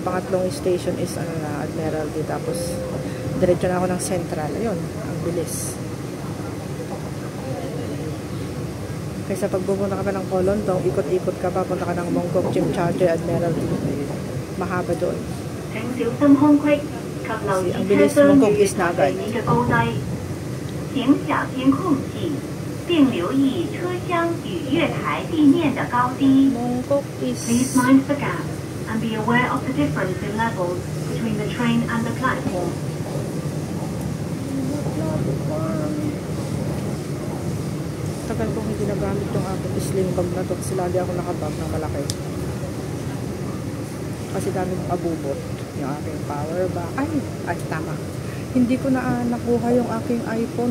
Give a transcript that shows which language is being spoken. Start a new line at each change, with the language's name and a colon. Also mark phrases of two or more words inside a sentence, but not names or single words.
Filipino: Pangatlong station is Admiralty. Tapos, diretso na ako ng Central. Ayun. Ang bilis. Kaysa pag pupunta ka pa ng Kolontong, ikot-ikot ka pa. Punta ka ng Mongkok, Jim Charter, Admiralty. Mahaba doon. Kasi ang bilis Mongkok is na agad.
Cantonese: 请小心空气，并留意车厢与月台地面的高低。
Filipino: Mongkok is...
English: Please mind the gap and be aware of the difference in levels between the train and the platform.
Filipino: Tagal kong hindi nagamit yung aking sling bag na to kasi lagi ako nakabag ng malaki. Kasi dami kong abubot. Yung aking
English: power bank.
Filipino: Ay, tama. Hindi ko na nakuha yung aking iPhone.